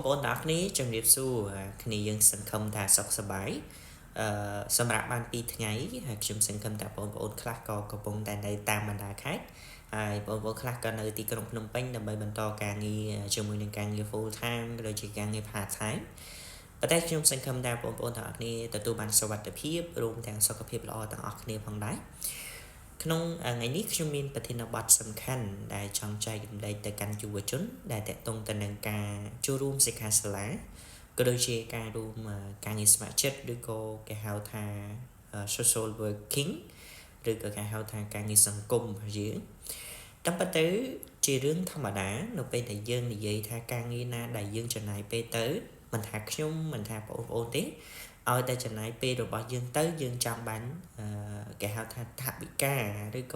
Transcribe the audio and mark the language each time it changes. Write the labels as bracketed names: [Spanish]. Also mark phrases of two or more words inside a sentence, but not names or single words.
[Khmer] ប្អូនទាំងអស់គ្នាជំរាបសួរគ្នាយើងសង្ឃឹមថាសុខសប្បាយសម្រាប់បាន2ថ្ងៃហើយខ្ញុំសង្ឃឹមថាបងប្អូនខ្លះក៏កំពុងតែនៅតាម បណ្ដាខេត្តហើយបងប្អូនខ្លះក៏នៅទីក្រុងភ្នំពេញដើម្បីបន្តការងារជាមួយនឹងការងារ [English] full time [Khmer] ក៏ដូចជាការងារ [English] part time [Khmer] ប៉ុន្តែខ្ញុំសង្ឃឹមថាបងប្អូនទាំងអស់គ្នាទទួលបានសុវត្ថិភាពរួមទាំងសុខភាពល្អទាំងអស់គ្នាផងដែរក្នុងថ្ងៃនេះខ្ញុំមានប្រធានបទសំខាន់ដែលចង់ចែករំលែកទៅកាន់យុវជនដែលតាក់ទងទៅនឹងការចូលរួមសិក្ខាសាលាក៏ដូចជាការរួមការងារស្ម័គ្រចិត្តឬក៏គេហៅថា [English] social working [Khmer] ឬក៏គេហៅថាការងារសង្គមរបស់យើងតាមពិតទៅជារឿងធម្មតានៅពេលដែលយើងនិយាយថាការងារណាដែលយើងចំណាយពេលទៅ មិនថាខ្ញុំមិនថាបងប្អូនទេឲ្យតែចំណាយពេលរបស់យើងទៅយើងចាំបាញ់គេហៅថាថវិកាឬក៏